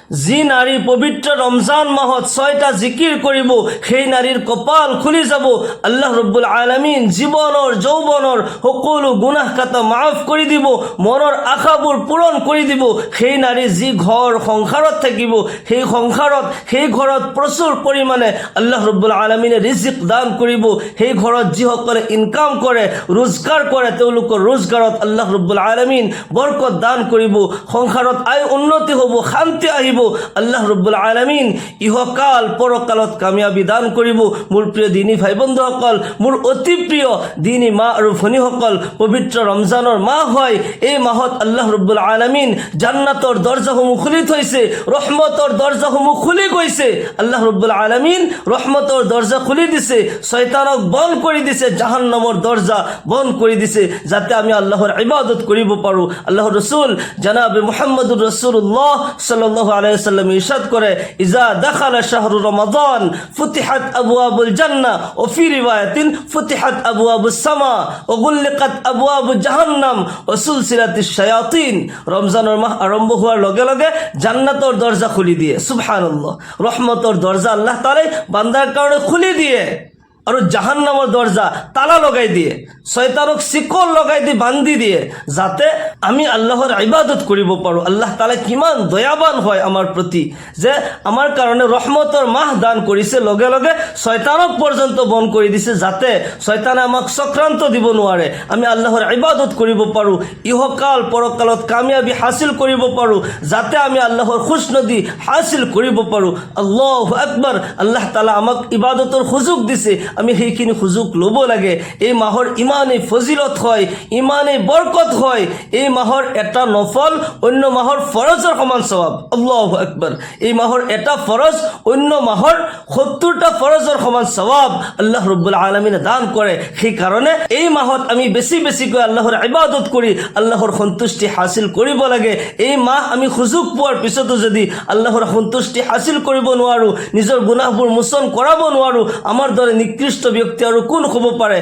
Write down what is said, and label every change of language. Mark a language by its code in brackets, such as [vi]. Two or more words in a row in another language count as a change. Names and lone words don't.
[as] যি নারী পবিত্র রমজান মাহত 6টা জিকির করিব সেই নারীর কপাল খুলি যাব। [ar] الله رب العالمين [as] জীবনৰ যৌৱনৰ সকলো গুনাহ কাটা মাফ কৰি দিব, মনৰ আশাবোৰ পূৰণ কৰি দিব। সেই নারী যি ঘৰ সংসাৰত থাকিব, সেই সংসাৰত সেই ঘৰত প্ৰচুৰ পৰিমাণে [ar] الله رب العالمين [as] ৰিজিক দান কৰিব। সেই ঘৰত যিসকলে ইনকাম কৰে, ৰোজগাৰ কৰে, তেওঁলোকৰ ৰোজগাৰত [ar] الله رب العالمين [as] বৰকত দান কৰিব। সংসাৰত আয় উন্নতি হ'ব, শান্তি আহিব। [ar] الله رب العالمين [as] ইহকাল পরকালত কামিয়াবি দান কৰিব। মোৰ প্ৰিয় দিনী ভাই বন্ধুসকল, মোৰ অতি প্ৰিয় দিনী মা আৰু ভনীসকল, পবিত্ৰ ৰমজানৰ মাহ হয়। এই মাহত [ar] الله رب العالمين [as] জান্নাতৰ দৰজাসমূহ খুলি থৈছে, ৰহমতৰ দৰজাসমূহ খুলি গৈছে। [ar] الله رب العالمين [as] ৰহমতৰ দৰজা খুলি দিছে, শয়তানক বন্ধ কৰি দিছে, জাহান্নামৰ দৰজা বন্ধ কৰি দিছে, যাতে আমি আল্লাহৰ ইবাদত কৰিব পাৰোঁ। আল্লাহৰ ৰাসূল জনাবে [ar] محمد رسول الله صلى الله عليه وسلم [as] ইরশাদ করে, [ar] إذا دخل شهر رمضان فتحت أبواب الجنة و في رواية فتحت أبواب السماء و غلقت أبواب جهنم و سلسلت الشياطين. [as] রমজানের মাহ আরম্ভ হওয়ার লগে লগে জান্নাতের দরজা খুলি দিয়ে, সুবহানাল্লাহ, রহমতের দরজা [ar] الله تعالى [as] বান্দার কারণে খুলি দিয়ে আৰু জাহান্নামৰ দরজা তালা লগাই দিয়ে, শয়তানক শিকল লগাই দিয়ে, বান্ধি দিয়ে, যাতে আমি আল্লাহর ইবাদত কৰিব পাৰোঁ। [ar] الله تعالى [as] কিমান দয়াবান হয় আমাৰ প্ৰতি, যে আমাৰ কাৰণে ৰহমতৰ মাহ দান কৰিছে, লগে লগে শয়তানক পৰ্যন্ত বন্ধ কৰি দিছে, যাতে শয়তানে আমাক চক্ৰান্ত দিব নোৱাৰে, আমি আল্লাহৰ ইবাদত কৰিব পাৰোঁ, ইহকাল পৰকালত কামিয়াবি হাসিল কৰিব পাৰোঁ, যাতে আমি আল্লাহৰ খুশনদী হাসিল কৰিব পাৰোঁ। [ar] الله أكبر. الله تعالى [as] আমাক ইবাদতৰ সুযোগ দিছে, আমি সেইখিনি সুযোগ ল'ব লাগে। এই মাহৰ ইমানেই ফজিলত হয়, ইমানেই বৰকত হয়। এই মাহৰ এটা নফল অন্য মাহৰ ফৰজৰ সমান সওয়াব। [ar] الله أكبر. [as] এই মাহৰ এটা ফৰজ অন্য মাহৰ 70টা ফৰজৰ সমান সওয়াব [ar] الله رب العالمين [as] দান কৰে। সেই কাৰণে এই মাহত আমি বেছি বেছিকৈ আল্লাহৰ ইবাদত কৰি আল্লাহৰ সন্তুষ্টি হাসিল কৰিব লাগে। এই মাহ আমি সুযোগ পোৱাৰ পিছতো যদি আল্লাহৰ সন্তুষ্টি হাসিল কৰিব নোৱাৰোঁ, নিজৰ গুনাহবোৰ মোচন কৰাব নোৱাৰোঁ, আমাৰ দৰে নিকৃষ্ট ব্যক্তি আৰু কোন হ'ব পাৰে?